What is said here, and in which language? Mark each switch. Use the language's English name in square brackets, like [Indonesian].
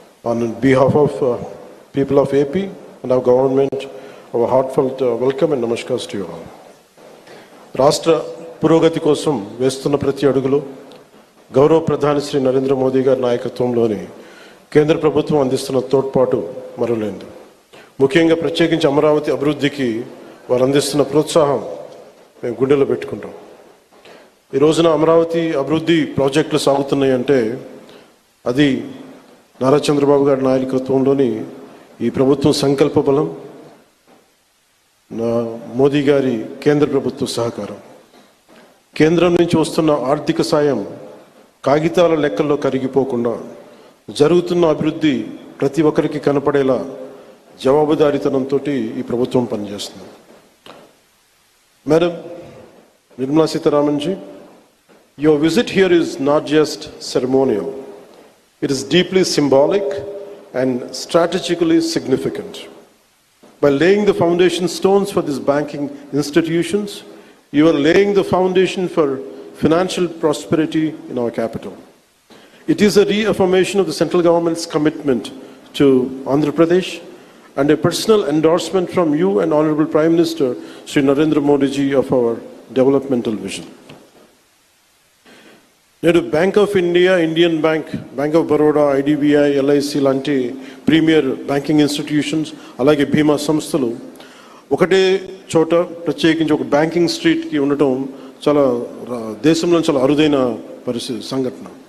[English] On behalf of people of AP and our government, our heartfelt welcome and namaskars to you all. [Telugu] రాష్ట్ర పురోగతి కోసం వేస్తున్న ప్రతి అడుగులో గౌరవ ప్రధాని శ్రీ నరేంద్ర మోదీ గారి నాయకత్వంలోని కేంద్ర ప్రభుత్వం అందిస్తున్న తోడ్పాటు మరువలేనిది. ముఖ్యంగా ప్రత్యేకించి అమరావతి అభివృద్ధికి వారు అందిస్తున్న ప్రోత్సాహం మేము గుండెలో పెట్టుకుంటాం. ఈ రోజున అమరావతి అభివృద్ధి ప్రాజెక్టులు సాగుతున్నాయి అంటే అది నారా చంద్రబాబు గారి నాయకత్వంలోని ఈ ప్రభుత్వం సంకల్ప బలం, మోదీ గారి కేంద్ర ప్రభుత్వ సహకారం. కేంద్రం నుంచి వస్తున్న ఆర్థిక సాయం కాగితాల లెక్కల్లో కరిగిపోకుండా జరుగుతున్న అభివృద్ధి ప్రతి ఒక్కరికి కనపడేలా జవాబుదారీతనంతో ఈ ప్రభుత్వం పనిచేస్తుంది. [English] Madam Nirmala Sitharaman ji, your visit here is not just ceremonial. It is deeply symbolic and strategically significant. By laying the foundation stones for these banking institutions, you are laying the foundation for financial prosperity in our capital. It is a reaffirmation of the central government's commitment to Andhra Pradesh and a personal endorsement from you and Honorable Prime Minister Sri Narendra Modi ji of our developmental vision. [Telugu] నేడు bank of India, Indian bank, bank of Baroda, IDBI, LIC లాంటి premier banking institutions, అలాగే బీమా సంస్థలు ఒకటే చోట ప్రత్యేకించి ఒక banking స్ట్రీట్కి ఉండటం చాలా దేశంలో చాలా అరుదైన సంఘటన.